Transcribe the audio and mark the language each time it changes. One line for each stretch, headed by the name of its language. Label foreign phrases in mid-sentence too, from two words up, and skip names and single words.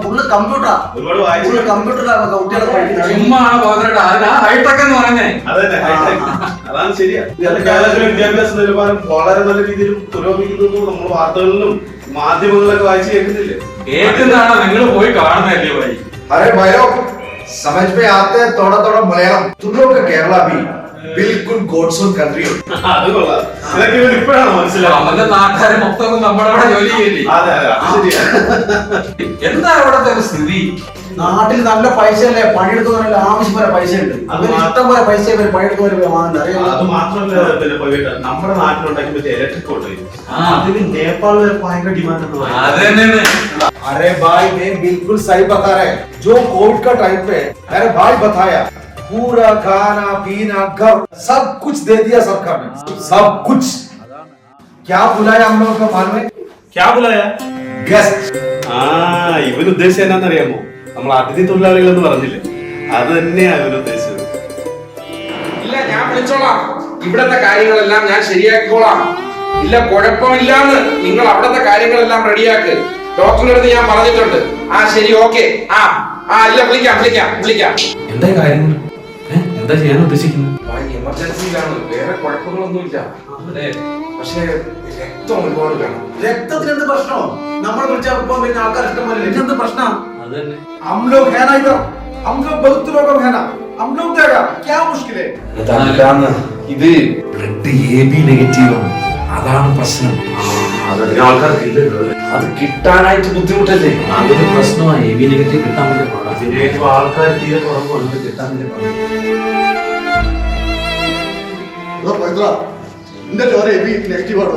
Malayalam: ഫുള്ള് കമ്പ്യൂട്ടറാ, ഫുള്ള് കമ്പ്യൂട്ടറിലാണ് കുട്ടികളെ പഠിക്കുന്നത്. ഹൈടെക് എന്ന് പറയുന്നേ. അതാണ് ശരിയാ. കേരളത്തിലെ വിദ്യാഭ്യാസ നിലവാരം വളരെ നല്ല രീതിയിൽ പുരോഗമിക്കുന്നു. നമ്മൾ വാർത്തകളിലും മാധ്യമങ്ങളിലൊക്കെ വായിച്ച് കേൾക്കുന്നില്ലേ? കേൾക്കുന്നതാണോ നിങ്ങൾ പോയി കാണുന്നല്ലേ ഭായി?
Hindi: अरे भाइयों समझ में आते हैं थोड़ा थोड़ा मलयालम तुम लोग का केरला भी बिल्कुल
English: God's own country
Hindi: हो
Malayalam: അത് കൊള്ളാം. ഇതൊക്കെ ഇവന് ഇപ്പോഴാണ് മനസ്സിലാവുന്നത്. അവന്റെ നാട്ടുകാരെ മൊത്തം നമ്മുടെ അവിടെ ജോലി ചെയ്യില്ലേ? അതെ അതെ, അത് ശരിയാ. എന്താ അവിടത്തെ ഒരു സ്ഥിതി? നാട്ടിൽ നല്ല പൈസ അല്ലേ? പണിയെടുക്കുന്നവരല്ല ആവശ്യം പോലെ പൈസ ഉണ്ട്. അവര് ഇഷ്ടം പോലെ പൈസ പണിയെടുക്കുന്നവർ വാങ്ങുന്നത് അറിയാം. അത് മാത്രമല്ല, പിന്നെ പോയിട്ട് നമ്മുടെ നാട്ടിലുണ്ടാക്കി പറ്റിയ
English: electric auto
Malayalam: അതിന് നേപ്പാൾ വരെ ഭയങ്കര ഡിമാൻഡ് എന്ന് പറയും. അത് തന്നെയാണ്.
Hindi: अरे भाई मैं बिल्कुल सही बता रहे हैं जो कोविड का टाइम पे मेरे भाई बताया पूरा खाना पीना घर सब कुछ दे दिया सरकार ने सब कुछ क्या बुलाया हम लोगों का मालूम है क्या बुलाया? गेस्ट
Malayalam: ഇവൻ ഉദ്ദേശിച്ചത് എന്നാന്നറിയാമോ? നമ്മൾ അതിഥി തൊഴിലാളികൾ എന്ന് പറഞ്ഞില്ലേ, അത് തന്നെയാ ഇവൻ ഉദ്ദേശിച്ചത്. ഇല്ല, ഞാൻ വിളിച്ചോളാം. ഇവിടത്തെ കാര്യങ്ങളെല്ലാം ഞാൻ ശരിയാക്കിക്കോളാം. ഇല്ല, കുഴപ്പമില്ലാന്ന്. നിങ്ങൾ അവിടത്തെ കാര്യങ്ങളെല്ലാം റെഡിയാക്ക്. ഡോക്ടറിന്റെ അടുത്ത് ഞാൻ പറഞ്ഞിട്ടുണ്ട്. ശരി, ഓക്കെ. ഇല്ല, വിളിക്കാം. എന്താ കാര്യങ്ങൾ? എന്താ ചെയ്യാൻ ഉദ്ദേശിക്കുന്നത്? എമർജൻസിയിലാണ്, വേറെ കുഴപ്പങ്ങളൊന്നുമില്ല. പക്ഷേ രക്തം ഒരുപാട് വേണം. രക്തത്തിന് എന്ത് പ്രശ്നമോ? നമ്മൾ വിളിച്ചാൽ ഇപ്പം പിന്നെ ആൾക്കാർ ഇഷ്ടം പോലെ എന്ത് പ്രശ്നം? അത് തന്നെ.
Hindi: हम लोग है ना इधर हम लोग बहुत लोग है ना हम लोग देगा क्या मुश्किल है
Malayalam: ഇത്
English: blood AB negative
Malayalam: ആണ്. അതാണ് പ്രശ്നം. അത് കിട്ടാനായിട്ട് ബുദ്ധിമുട്ടല്ലേ? അതൊരു പ്രശ്നമാണ്.
English: AB negative
Malayalam: കിട്ടാൻ വേണ്ടി പാടാം. ആൾക്കാർ തീരെ കുറവുണ്ട് കിട്ടാൻ വേണ്ടി പാടില്ല. എന്റെ ചോര
English: AB negative
Malayalam: ആണോ?